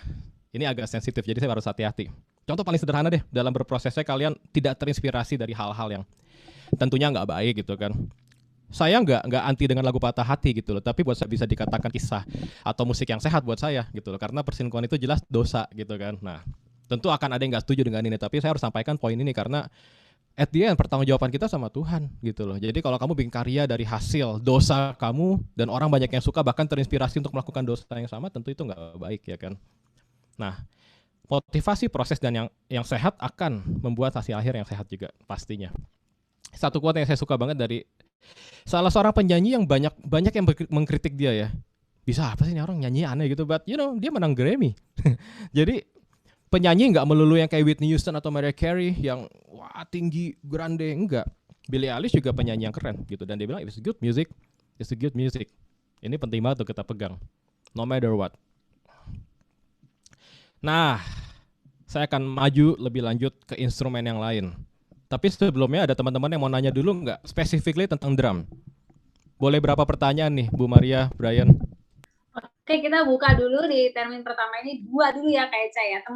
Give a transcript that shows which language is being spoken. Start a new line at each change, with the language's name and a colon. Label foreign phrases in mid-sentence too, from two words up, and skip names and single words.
Indonesian: Ini agak sensitif, jadi saya harus hati-hati. Contoh paling sederhana deh, dalam berprosesnya kalian tidak terinspirasi dari hal-hal yang tentunya nggak baik gitu kan. Saya nggak anti dengan lagu patah hati gitu loh, tapi buat saya bisa dikatakan kisah atau musik yang sehat buat saya gitu loh, karena perselingkuhan itu jelas dosa gitu kan. Nah, tentu akan ada yang nggak setuju dengan ini, tapi saya harus sampaikan poin ini karena
English: at the end
Indonesian: pertanggungjawaban kita sama Tuhan gitu loh. Jadi kalau kamu bikin karya dari hasil dosa kamu dan orang banyak yang suka bahkan terinspirasi untuk melakukan dosa yang sama, tentu itu nggak baik ya kan. Nah, motivasi, proses, dan yang sehat akan membuat hasil akhir yang sehat juga pastinya. Satu quote yang saya suka banget dari salah seorang penyanyi yang banyak yang mengkritik dia ya. Bisa apa sih ini orang nyanyi aneh gitu, but dia menang Grammy. Jadi penyanyi nggak melulu yang kayak Whitney Houston atau Mariah Carey yang wah tinggi, grande, enggak. Billie Eilish juga penyanyi yang keren gitu, dan dia bilang
English: it's good music, it's a good music.
Indonesian: Ini penting banget untuk kita pegang,
English: no matter what.
Indonesian: Nah, saya akan maju lebih lanjut ke instrumen yang lain. Tapi sebelumnya ada teman-teman yang mau nanya dulu nggak? Specifically tentang drum. Boleh berapa pertanyaan nih, Bu Maria, Brian? Oke, kita buka dulu di termin pertama ini 2 dulu ya Kak Eca ya.